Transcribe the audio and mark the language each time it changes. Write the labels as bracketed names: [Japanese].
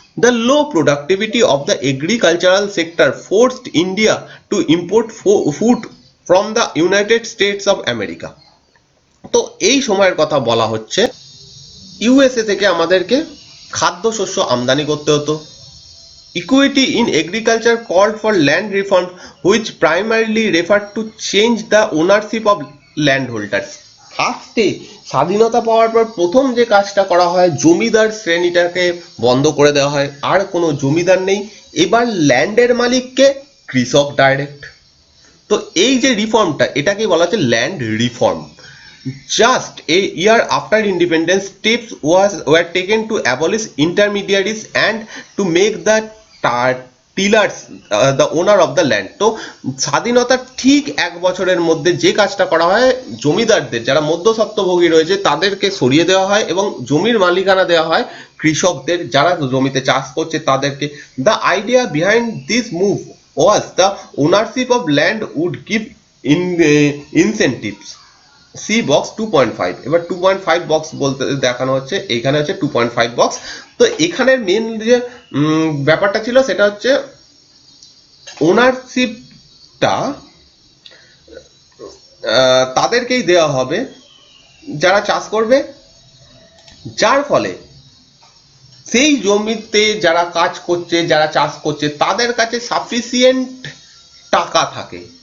[English] The low productivity of the agricultural sector forced India to import food from the United States of America. [Bangla] তো এই সময়ের কথা বলা হচ্ছে, ইউএসএ থেকে আমাদেরকে খাদ্যশস্য আমদানি করতে হতো। [English] Equity in agriculture called for land reform, which primarily referred to change the ownership of landholders. [Bangla] ফার্স্টে স্বাধীনতা পাওয়ার পর প্রথম যে কাজটা করা হয়, জমিদার শ্রেণীটাকে বন্ধ করে দেওয়া হয়, আর কোনো জমিদার নেই, এবার ল্যান্ডের মালিককে কৃষক ডাইরেক্ট। তো এই যে রিফর্মটা, এটাকে বলা হচ্ছে land reform. [English] Just a year after independence, steps were taken to abolish intermediaries and to make the tillers the owner of the land. [Bangla] তো স্বাধীনতার ঠিক এক বছরের মধ্যে যে কাজটা করা হয়, জমিদারদের যারা মধ্যস্বত্বভোগী রয়েছে তাদেরকে সরিয়ে দেওয়া হয় এবং জমির মালিকানা দেওয়া হয় কৃষকদের, যারা জমিতে চাষ করছে তাদেরকে। [English] The idea behind this move was the ownership of land would give incentives। C box 2.5, [Bangla] এবার 2.5 বক্স বলতে দেখানো হচ্ছে, এইখানে হচ্ছে 2.5 বক্স। তো এখানের মেন যে ব্যাপারটা ছিল সেটা হচ্ছে ওনারশিপটা তাদেরকেই দেওয়া হবে যারা চাষ করবে, যার ফলে সেই জমিতে যারা কাজ করছে, যারা চাষ করছে, তাদের কাছে সাফিসিয়েন্ট টাকা থাকে।